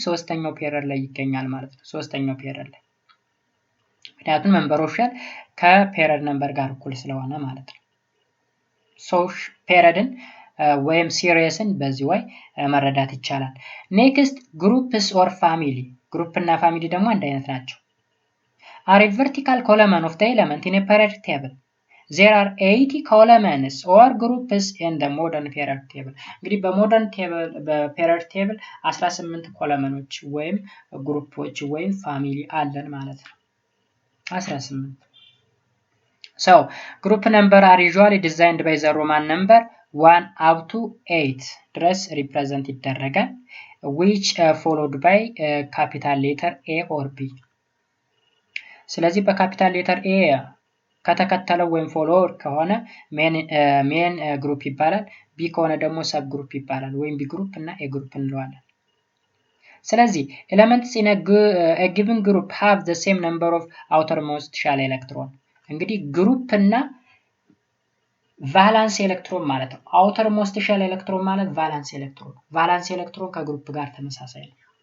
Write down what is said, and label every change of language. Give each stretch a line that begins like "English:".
Amharic: ሶስተኛው ፔሪድ ላይ ይገኛል ማለት ነው። ሶስተኛው ፔሪድ ላይ፣ ምክንያቱም ነምበር ኦፍ ሼል ከፔሪድ ነምበር ጋር እኩል ስለሆነ ማለት ነው። ፔሪድን ወይም ሲሪየስን በዚህ ወይ መረዳት ይቻላል።
English: ኔክስት ግሩፕስ ኦር ፋሚሊ።
Amharic: ግሩፕ እና ፋሚሊ ደግሞ አንድ አይነት ናቸው።
English: are a vertical column of the element in a periodic table. There are 80 columns or groups in the modern periodic table.
Amharic: እንግዲህ በሞደርን ቴብል በፔሪዮዲክ ቴብል 18 ኮለመኖች ወይም ግሩፖች ወይም ፋሚሊ አለን ማለት ነው።
English: 18 So group number are usually designed by the Roman number 1 up to 8
Amharic: ድረስ
English: represent
Amharic: ይደረጋል,
English: which followed by capital letter A or B.
Amharic: ስለዚህ በካፒታል ሌተር ኤ ከተከተለው ወይም ፎሎወር ከሆነ ሜን ግሩፕ ይባላል። ቢ ከሆነ ደግሞ ሰብ ግሩፕ ይባላል፣ ወይም ቢ ግሩፕ እና ኤ ግሩፕ እንለዋለን። ስለዚህ
English: ኤሌመንትስ ኢን ኤ ጊቨን ግሩፕ ሃቭ ዘ ሴም ነምበር ኦፍ አውተርሞስት ሼል ኤሌክትሮን።
Amharic: እንግዲህ ግሩፕ እና ቫላንስ ኤሌክትሮን ማለት ነው። አውተርሞስት ሼል ኤሌክትሮን ማለት ቫላንስ ኤሌክትሮን። ቫላንስ ኤሌክትሮን ከግሩፕ ጋር ተመሳሳይ ነው።